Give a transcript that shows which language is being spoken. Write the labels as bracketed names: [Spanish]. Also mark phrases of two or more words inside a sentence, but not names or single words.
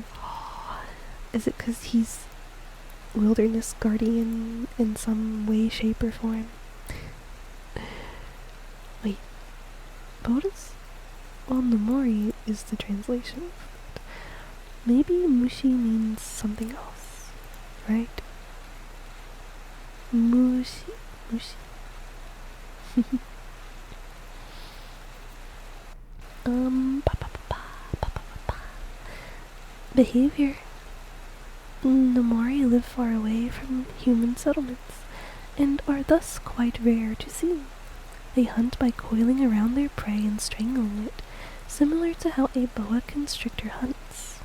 [English] Is it because he's wilderness guardian in some way, shape, or form? Wait, but what is... Well, Nomori is the translation. Maybe Mushi means something else, right? Mushi. Pa, pa, pa, pa, pa, pa, pa. Behavior. Nomori live far away from human settlements and are thus quite rare to see. They hunt by coiling around their prey and strangling it, similar to how a boa constrictor hunts.